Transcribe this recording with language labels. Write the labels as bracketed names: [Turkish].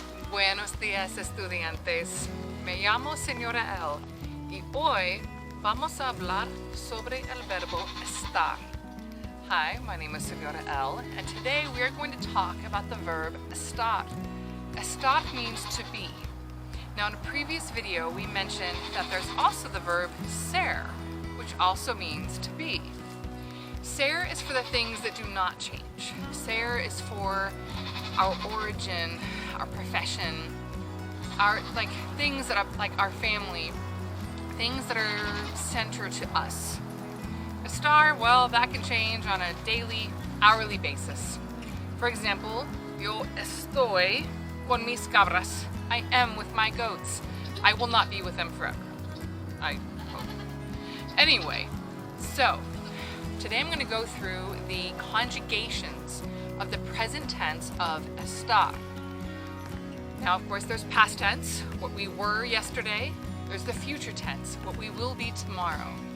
[Spanish] Buenos días, estudiantes. Me llamo Señora L y hoy vamos a hablar sobre el verbo estar. [English] Hi, my name is Señora L, and today we are going to talk about the verb estar. Estar means to be. Now, in a previous video, we mentioned that there's also the verb ser, which also means to be. Ser is for the things that do not change. Ser is for our origin, our profession, our things that are like our family, things that are central to us. Estar, well, that can change on a daily, hourly basis. For example, [Spanish] yo estoy con mis cabras. [English] I am with my goats. I will not be with them forever. I hope. Anyway, so today I'm going to go through the conjugations of the present tense of estar. Now, of course, there's past tense, what we were yesterday. There's the future tense, what we will be tomorrow.